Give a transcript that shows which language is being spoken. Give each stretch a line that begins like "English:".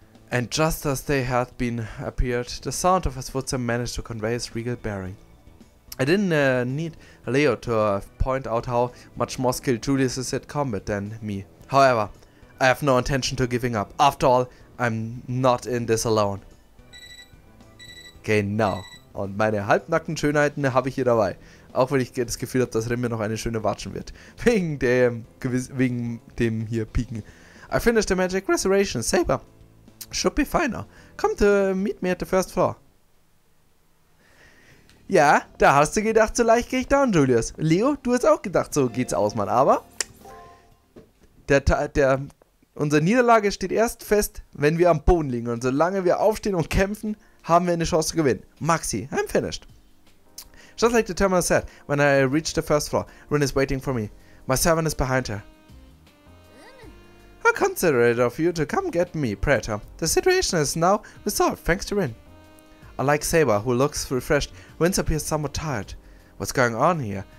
English: And just as they had been appeared, the sound of his footsteps managed to convey his regal bearing. I didn't need Leo to point out how much more skilled Julius is at combat than me. However, I have no intention to giving up. After all, I'm not in this alone.
German: Genau. Und meine halbnackten Schönheiten habe ich hier dabei. Auch wenn ich das Gefühl habe, dass Rin mir noch eine schöne watschen wird. Wegen dem hier Piken.
English: I finished the magic restoration. Saber should be fine now. Come to meet me at the first floor.
German: Ja, da hast du gedacht, so leicht gehe ich down, Julius. Leo, du hast auch gedacht, so geht's aus, Mann. Aber unsere Niederlage steht erst fest, wenn wir am Boden liegen. Und solange wir aufstehen und kämpfen, haben wir eine Chance zu gewinnen.
English: Maxi, I'm finished. Just like the terminal said, when I reached the first floor, Rin is waiting for me. My servant is behind her. How considerate of you to come get me, Praetor. The situation is now resolved, thanks to Rin. Unlike Saber, who looks refreshed, Rin appears somewhat tired. What's going on here?